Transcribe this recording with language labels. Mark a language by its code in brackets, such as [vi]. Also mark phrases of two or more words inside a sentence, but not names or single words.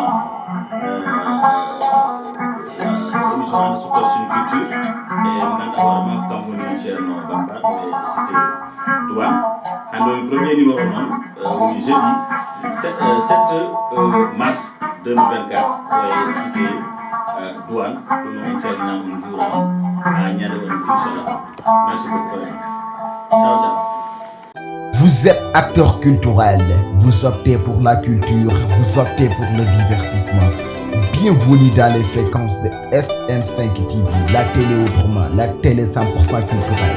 [ff] émission ande sukkol sunu culture e mo ganduɗa hoorema kam woni ceerno Bamba e cité douane hande woni [fr] premier numéro [ff] noon woni [fr] jeudi 7 mars 2024 [ff] e cité douane ɗum noon en calminama on juurama ha ñande wonde inchallah [fr] merci beaucoup vraiment ciao ciao Vous êtes acteur culturel, vous optez pour la culture, vous optez pour le divertissement. Bienvenue dans les fréquences de SN5 TV, la télé autrement, la télé 100% culturelle.